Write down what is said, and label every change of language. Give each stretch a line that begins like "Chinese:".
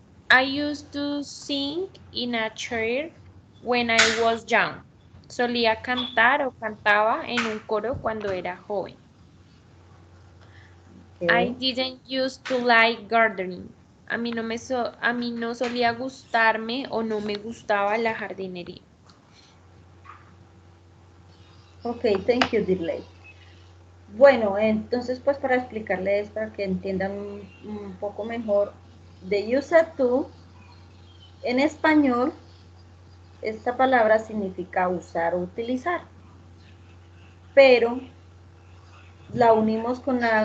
English: I used to sing in a chair when I was young.
Spanish: Solía cantar o cantaba en un coro cuando era joven.
English: I Okay. didn't used to like gardening.
Spanish: A mí no solía gustarme o no me gustaba la jardinería.
English: Okay, thank you, delay.
Spanish: Bueno, entonces pues para explicarles, para que entiendan un poco mejor, de use to, en español, esta palabra significa usar o utilizar, pero la unimos con